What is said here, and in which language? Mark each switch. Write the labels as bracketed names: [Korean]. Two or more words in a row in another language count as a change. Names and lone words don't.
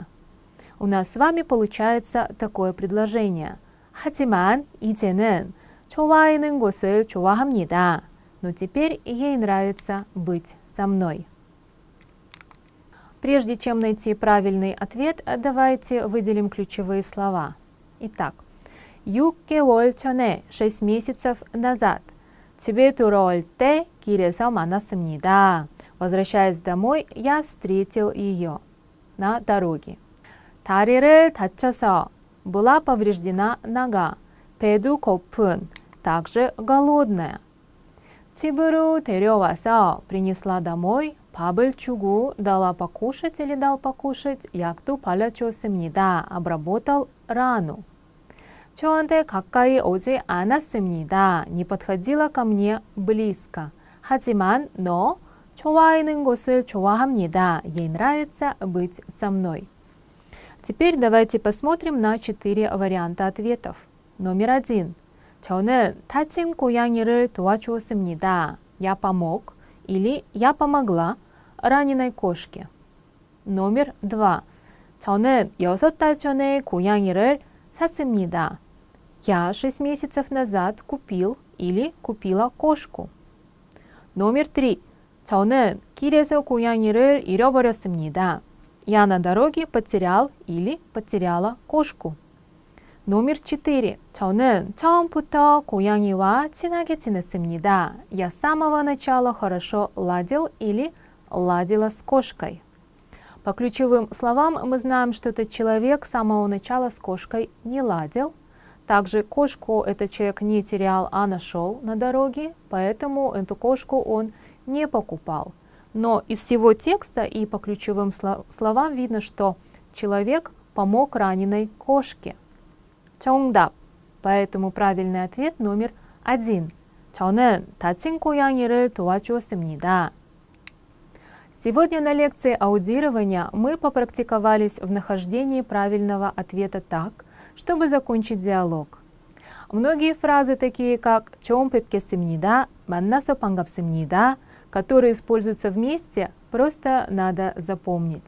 [Russian] У нас с вами получается такое предложение. [Korean] 하지만 이제는 좋아 있는 것을 좋아합니다. [Russian] Но теперь ей нравится быть со мной. Прежде чем найти правильный ответ, давайте выделим ключевые слова. Итак, [Korean] 6개월 전에, [Russian] 6 месяцев назад. [Korean] 집에 들어올 때 길에서 만났습니다. [Russian] Возвращаясь домой, я встретил ее на дороге. [Korean] 다리를 다쳐서, [Russian] была повреждена нога. [Korean] 배도 고픈, [Russian] также голодная. [Korean] 집으로 데려와서, [Russian] принесла домой, [Korean] 밥을 주고, [Russian] дала покушать или дал покушать, [Korean] 약도 발라주었습니다. [Russian] обработал рану. [Korean] 저한테 가까이 오지 않았습니다. [Russian] не подходила ко мне близко. [Korean] 하지만, но, 좋아하는 것을 좋아합니다. [Russian] ей нравится быть со мной. Теперь давайте посмотрим на 4 варианта ответов. Номер 1. [Korean] 저는 다친 고양이를 도와주었습니다. [Russian] Я помог или я помогла раненой кошке. Номер 2. [Korean] 저는 6달 전에 고양이를 샀습니다. [Russian] Я 6 месяцев назад купил или купила кошку. Номер 3. [Korean] 저는 길에서 고양이를 잃어버렸습니다. [Russian] Я на дороге потерял или потеряла кошку. Номер 4. [Korean] 저는 처음부터 고양이와 친하게 지냈습니다. [Russian] Я с самого начала хорошо ладил или ладила с кошкой. По ключевым словам мы знаем, что этот человек с самого начала с кошкой не ладил. Также кошку этот человек не терял, а нашел на дороге, поэтому эту кошку он не покупал. Но из всего текста и по ключевым словам видно, что человек помог раненой кошке. [Korean] 정답. [Russian] Поэтому правильный ответ номер 1. [Korean] 저는 다친 고양이를 도와주었습니다. [Russian] Сегодня на лекции аудирования мы попрактиковались в нахождении правильного ответа так, чтобы закончить диалог. Многие фразы, такие как [Korean] 처음 뵙겠습니다, 만나서 반갑습니다, [Russian] которые используются вместе, просто надо запомнить.